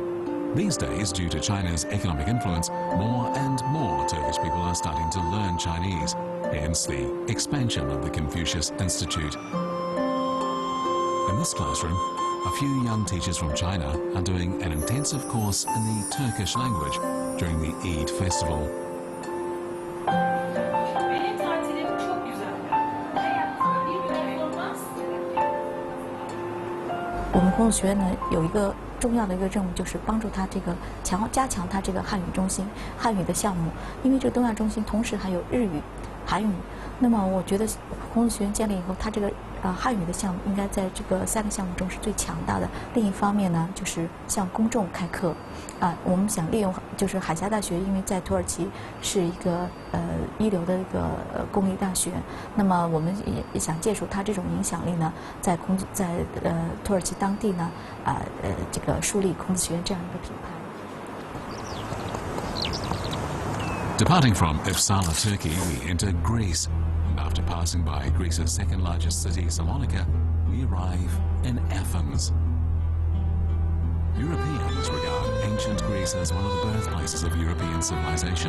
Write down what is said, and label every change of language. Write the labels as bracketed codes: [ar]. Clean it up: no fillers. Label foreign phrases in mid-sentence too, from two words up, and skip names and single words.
[en] These days, due to China's economic influence, more and more Turkish people are starting to learn Chinese, hence the expansion of the Confucius Institute. In this classroom, a few young teachers from China are doing an intensive course in the Turkish language during the Eid festival. [tr] Benim tatilim çok güzel. Bir performans. [zh] 我们孔子学院呢有一个重要的一个任务，就是帮助他这个加强他这个汉语中心、汉语的项目。因为这个东亚中心同时还有日语、韩语。那么我觉得孔子学院建立以后，它这个汉语的项目应该在这个3个项目中是最强大的。另一方面呢，就是向公众开课。我们想利用就是海峡大学，因为在土耳其是一个一流的一个公立大学，那么我们也想借助它这种影响力呢，在土耳其当地呢，这个树立孔子学院这样一个品牌。 [en] Departing from Uppsala, Turkey, we enter Greece. And after passing by Greece's second largest city, Salonika, we arrive in Athens. Europeans regard ancient Greece as one of the birthplaces of European civilization.